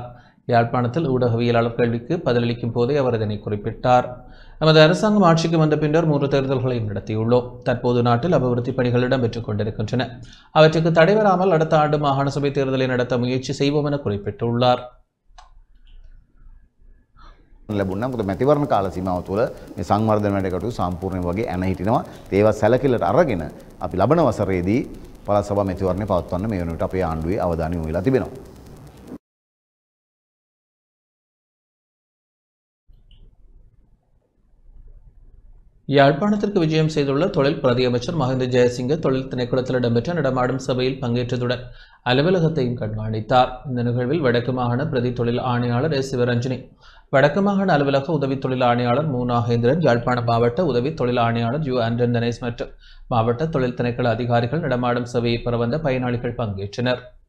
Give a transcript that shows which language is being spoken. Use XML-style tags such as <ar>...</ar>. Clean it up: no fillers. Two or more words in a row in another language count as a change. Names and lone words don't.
<ta>யாழ்ப்பாணத்தில் ஊடகவியலாளர் கேள்விக்கு பதிலளிக்கும் போதே அவர் இதனை குறிப்பிட்டார். நமது அரசாங்கம் ஆட்சிக்கு வந்த பின்னர் 3 தேர்தல்களை நடத்தியுள்ளோம். தற்போது நாட்டில் அபிவிருத்தி பணிகள் இடம்பெற்றுக் கொண்டிருக்கின்றன. அவற்றுக்கு தடைவராமல் அடுத்த ஆண்டு மாகாண சபை தேர்தலை நடத்த முயற்சி செய்வோம் என குறிப்பிட்டுள்ளார்.</ta> <si>ලැබුණා. මොකද මැතිවරණ කාල සීමාව තුළ මේ සංවර්ධන වැඩ කටයුතු සම්පූර්ණ වගේ ඇන හිටිනවා. ඒවා සැලකිල්ලට අරගෙන අපි ලබන වසරේදී පළාත් සභා මැතිවරණය පවත්වන්න මේ වෙනුවට අපේ ආණ්ඩුවේ අවධානය යොමු වෙලා තිබෙනවා.</si> <ta>யாழ்ப்பாணத்திற்கு விஜயம் செய்துள்ள தொழில் பிரதி அமைச்சர் மஹிந்த ஜெயசிங்க தொழில் திணைக்களத்தில் இடம்பெற்ற நடமாடும் சபையில் பங்கேற்றதுடன் அலுவலகத்தையும் கண்காணித்தார். இந்த நிகழ்வில் வடக்கு மாகாண பிரதி தொழில் ஆணையாளர் எஸ் சிவரஞ்சனி, வடக்கு மாகாண அலுவலக உதவி தொழில் ஆணையாளர் மு நாகேந்திரன், யாழ்ப்பாண மாவட்ட உதவி தொழில் ஆணையாளர் யு ஆண்டன் தனேஷ் மற்றும் மாவட்ட தொழில் திணைக்கள அதிகாரிகள் நடமாடும் சபையை பெற வந்த பயனாளிகள் பங்கேற்றனர்.</ta>